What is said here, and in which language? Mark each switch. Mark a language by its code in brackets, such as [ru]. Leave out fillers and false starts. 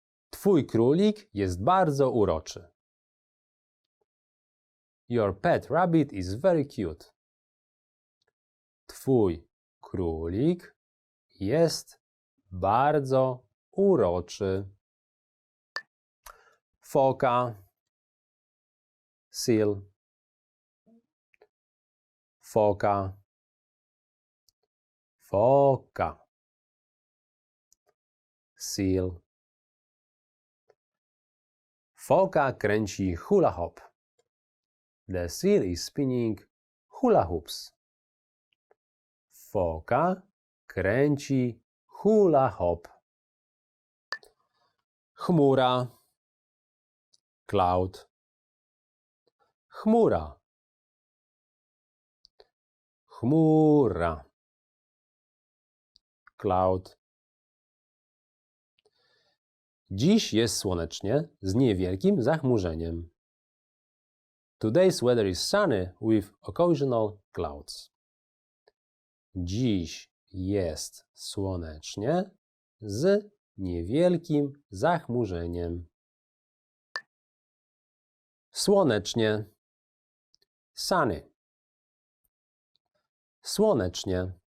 [pl] Twój królik jest bardzo uroczy. [en] Your pet rabbit is very cute. [pl] Twój królik jest bardzo uroczy. Foka. [en] Seal. [pl] Foka. Foka. [en] Seal. [pl] Foka kręci hula hop. [en] The seal is spinning hula hoops. [pl] Foka kręci hula hop. Chmura. [en] Cloud. [pl] Chmura. Chmura. [en] Cloud. [pl] Dziś jest słonecznie z niewielkim zachmurzeniem. [en] Today's weather is sunny with occasional clouds. [pl] Dziś jest słonecznie z niewielkim zachmurzeniem. Słonecznie. [en] Sunny. [pl] Słonecznie.